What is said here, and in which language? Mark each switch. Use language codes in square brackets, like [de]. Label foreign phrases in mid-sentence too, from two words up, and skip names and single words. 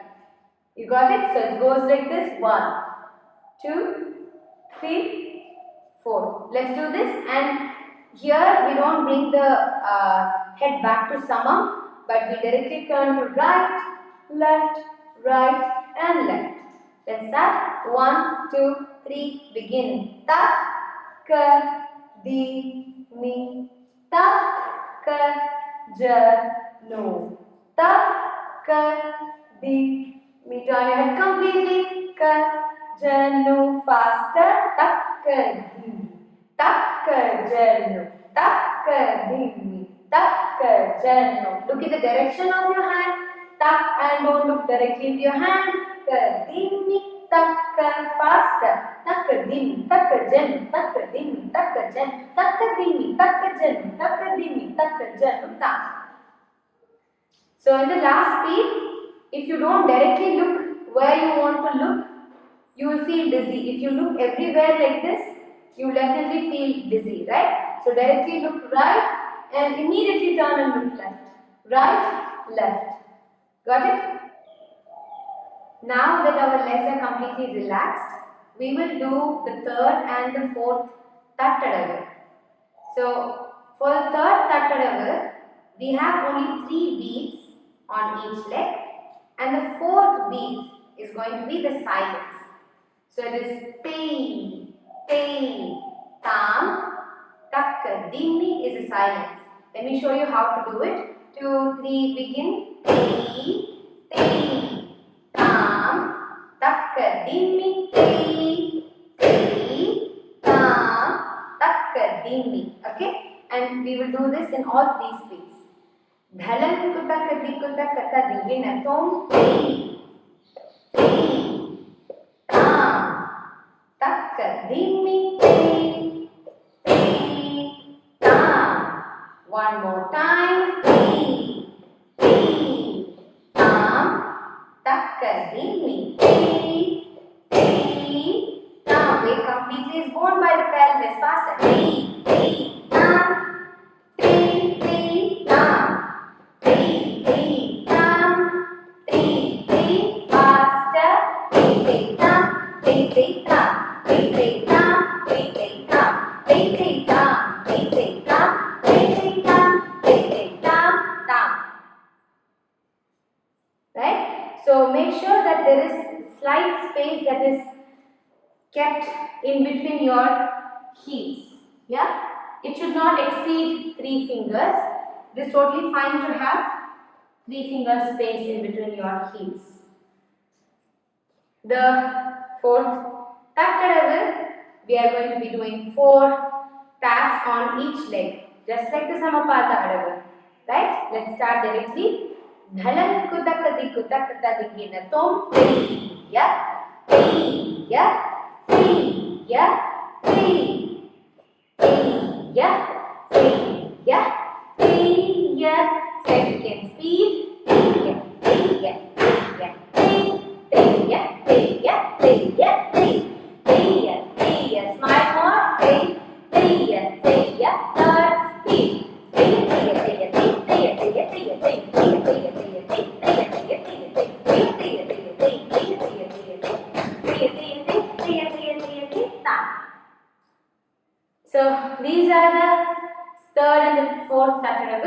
[en] You got it? So it goes like this. 1, 2, 3, 4. Let's do this. And here we don't bring the head back to samam, but we directly turn to right, left, right and left. Let's start. 1, 2, 3, begin. Tak, kar, dhimi, tak, kar, janu. Tak, kar, dhimi. Turn your head completely. Kar, janu. Faster. Tak, kar, dhimi. Tak, kar, janu. Tak, kar, dhimi. Tak, kar, janu. Look at the direction of your hand. Tak, and don't look directly into your hand. Kar, dhimi, tak, kar, faster. Tak, kar, dhimi, tak, kar, janu. Tak, kar, dhimi, tak, kar, janu. Tak, kar, dhimi, tak, kar, janu. Tak, kar, dhimi, tak, kar, janu. Tak. So in the last speed, if you don't directly look where you want to look, you will feel dizzy. If you look everywhere like this, you will definitely feel dizzy, right? So directly look right and immediately turn and look left. Right, left. Got it? Now that our legs are completely relaxed, we will do the third and the fourth TATTADAVU. So for the third TATTADAVU, we have only 3 beats on each leg, and the fourth beat is going to be the silence. So it is te, te, tam, takka, dhimi is a silence. Let me show you how to do it. 2, 3, begin. Te, te, tam, takka, dhimi, te, te, tam, takka, dhimi. Okay? And we will do this in all 3 speeds. Dhalan kuta kadikuta kata divina tom, te, te, tam, takka, dhimi, te, te, tam. One more time. Te, te, tam, takka, dhimi, te, te, tam. Weight completely is borne by the pelvis. Faster. Te, te, tam, te, te, tam, te, te, tam, te, te, faster. Te, te, tam, te, te, tam, te, te, tam, te, te, tam, te, te, tam, te, te, tam. Right? So make sure that there is slight space that is kept in between your heels. Yeah? It should not exceed 3 fingers. It is totally fine to have 3 finger space in between your heels. The fourth TATTADAVU, we are going to be doing 4 taps on each leg. just like the Samapada Adavu. Right? Let's start directly. Dhalan kutakadi kutakatadingina tom ya ya ya ya ya. Second speed. Smile more. Third speed. So these are the third and the fourth tattadavu.